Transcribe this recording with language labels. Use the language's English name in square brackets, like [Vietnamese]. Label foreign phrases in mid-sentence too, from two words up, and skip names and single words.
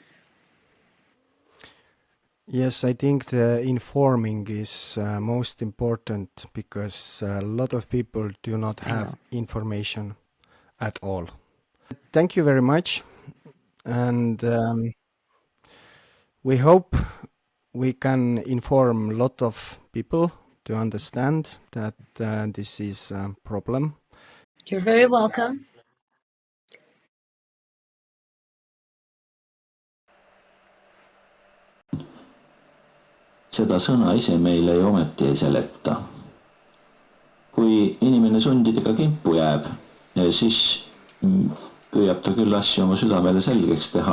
[English] Yes, I think the informing is most important because a lot of people do not have information at all. Thank you very much, and we hope we can inform a lot of people to understand that this is a problem. You're very welcome. [Estonian] Seda sõna ise meile ju ometi ei seleta. Kui inimene sundidega kimpu jääb, siis püüab ta küll asju oma südamele selgeks teha.